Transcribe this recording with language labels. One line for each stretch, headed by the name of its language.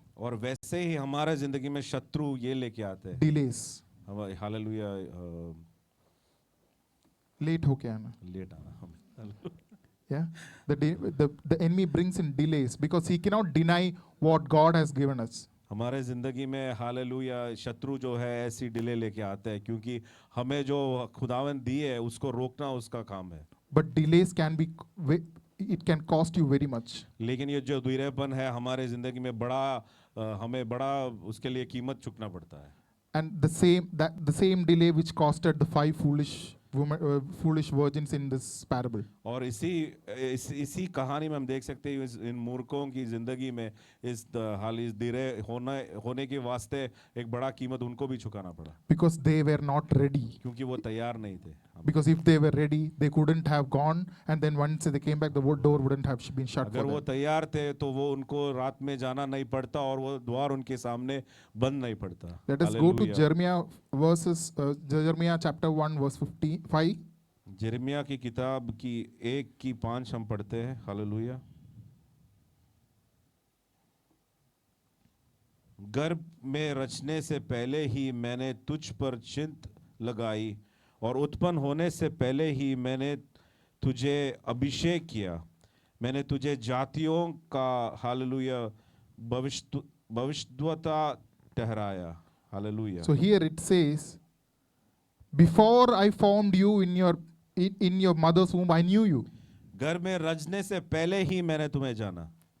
Hindi: और वैसे ही हमारे जिंदगी में शत्रु ये लेके आते हैं,
English: Delays.
Hindi: हालेलुया Late होके आना. लेट आना हमें।
English: Yeah. The enemy brings in delays because he cannot deny what God has given us.
Hindi: हमारे जिंदगी में हालेलुया शत्रु जो है ऐसी डिले लेके आते हैं, क्योंकि हमें जो खुदावन दी है उसको रोकना उसका काम है।
English: But delays it can cost you very much.
Hindi: लेकिन ये जो धीरेपन है हमारे जिंदगी में हमें बड़ा उसके लिए कीमत चुकना पड़ता है।
English: And the same delay which costed the 5 foolish virgins in this parable.
Hindi: और इसी कहानी में हम देख सकते हैं इन मूर्खों की जिंदगी में इस धीरे होने के वास्ते एक बड़ा कीमत उनको भी चुकाना पड़ा,
English: Because they were not ready.
Hindi: क्योंकि वो तैयार नहीं थे।
English: Because if they were ready, they couldn't have gone, and then once they came back, the door wouldn't have been shut
Hindi: अगर
English: for
Hindi: वो
English: them.
Hindi: तैयार थे तो वो उनको रात में जाना नहीं पड़ता और वो द्वार उनके सामने बंद नहीं पड़ता।
English: Let us go to
Hindi: hallelujah.
English: Jeremiah chapter 1 verse 5.
Hindi: यिर्मयाह की किताब की 1:5 हम पढ़ते हैं। हालेलुया। गर्भ में रचने से पहले ही मैंने तुझ पर चिंत लगाई और उत्पन्न होने से पहले ही मैंने तुझे अभिषेक किया, मैंने तुझे जातियों का हालेलुया भविष्यद्वक्ता ठहराया। Hallelujah.
English: So here it says, before I formed you in your mother's womb, I knew you.
Hindi: गर्भ में रचने से पहले ही मैंने तुम्हें जाना।